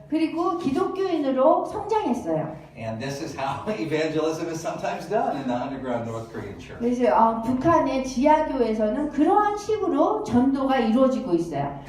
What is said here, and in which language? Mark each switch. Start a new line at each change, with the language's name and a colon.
Korean: 그리고 기독교인으로 성장했어요.
English: And this is how evangelism is sometimes done in the underground North Korean church.
Korean: 그래서 북한의 지하교에서는 그러한 식으로 전도가 이루어지고 있어요.